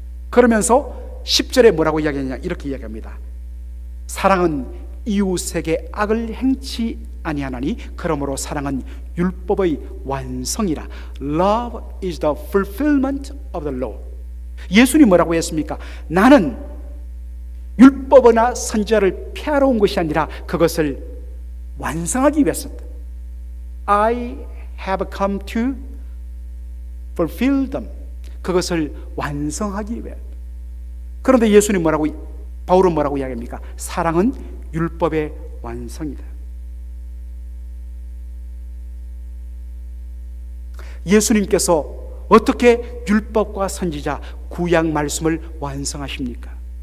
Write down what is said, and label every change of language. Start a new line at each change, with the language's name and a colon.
Korean: 그러면서 10절에 뭐라고 이야기하냐? 이렇게 이야기합니다. 사랑은 이웃에게 악을 행치 아니하나니 그러므로 사랑은 율법의 완성이라.
English: Love is the fulfillment of the law.
Korean: 예수님 뭐라고 했습니까? 나는 율법이나 선지자를 폐하러 온 것이 아니라 그것을 완성하기 위해서다.
English: I have come to fulfill them.
Korean: 그것을 완성하기 위해. 그런데 예수님 뭐라고, 바울은 뭐라고 이야기합니까? 사랑은 율법의 완성이다. 예수님께서 어떻게 율법과 선지자, 구약 말씀을 완성하십니까?